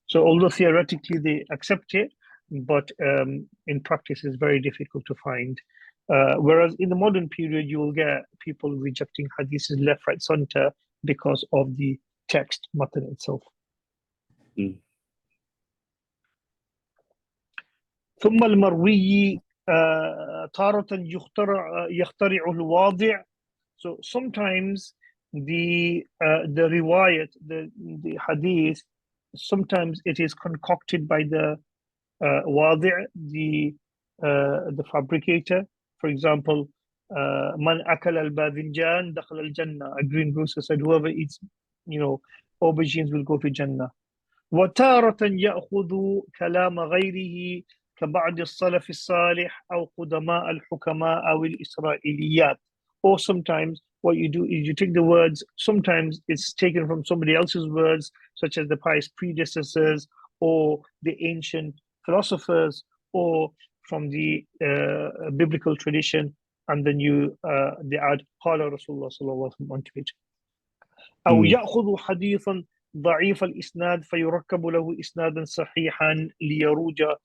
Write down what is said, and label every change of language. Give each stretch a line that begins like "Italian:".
English: So although theoretically they accept it, but in practice it's very difficult to find. Whereas in the modern period, you will get people rejecting hadiths left, right, center because of the text matan itself.
Arabic: ثم المروي تارة يخترعه الواضع.
English: So sometimes the riwayat, the hadith, sometimes it is concocted by the wadi', the fabricator. For example,
Arabic: man akal al-badhinjan dakhal al-jannah.
English: A greengrocer said, whoever eats, aubergines will go to Jannah.
Arabic: وتارة يأخذ كلام غيره كبعض السلف الصالح أو قدماء الحكماء أو الإسرائيليات.
English: Or sometimes what you do is you take the words, sometimes it's taken from somebody else's words, such as the pious predecessors or the ancient philosophers, or from the biblical tradition, and then they add
Arabic: قال رسول الله صلى الله عليه وسلم
English: onto it.
Arabic: أو يأخذ حديثا ضعيف الإسناد فيركب له إسنادا صحيحا ليروج.